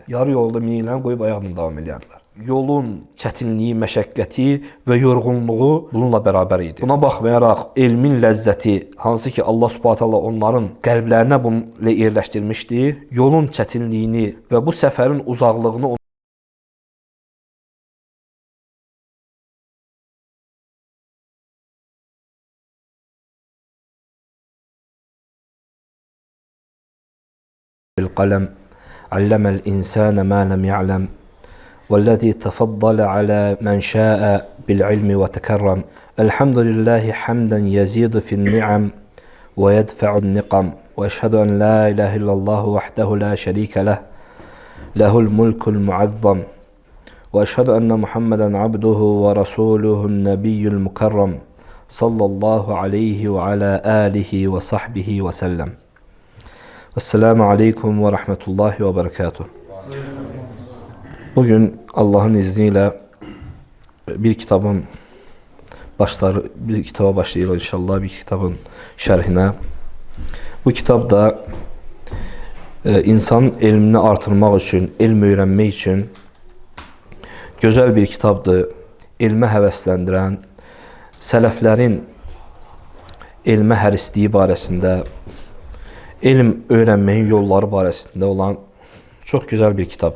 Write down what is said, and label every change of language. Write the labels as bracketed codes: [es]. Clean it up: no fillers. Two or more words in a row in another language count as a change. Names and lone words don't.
[az] Yarı yolda miniklərini qoyub ayaqla davam eləyərdilər. Yolun çətinliyi, məşəqqəti və yorğunluğu bununla bərabər idi. Buna baxmayaraq elmin ləzzəti, hansı ki Allah [ar] سبحانه تعالى [az] onların qəlblərinə bunu yerləşdirmişdi, yolun çətinliyini və bu səfərin uzaqlığını [ar] بالقلم علم الإنسان ما لم يعلم والذي تفضل على من شاء بالعلم وتكرم الحمد لله حمدا يزيد في النعم ويدفع النقم وأشهد أن لا إله إلا الله وحده لا شريك له له الملك المعظم وأشهد أن محمدا عبده ورسوله النبي المكرم صلى الله عليه وعلى آله وصحبه وسلم. السلام عليكم ورحمة الله وبركاته. [az] Bugün Allah'ın izniyle bir kitaba başlayırıq inşallah, bir kitabın şərhinə. Bu kitab da insanın elmini artırmaq üçün, elm öyrənmək üçün gözəl bir kitabdır. Elmə həvəsləndirən, sələflərin elmə hərisliyi barəsində, elm öyrənməyin yolları barəsində olan çox gözəl bir kitabdır.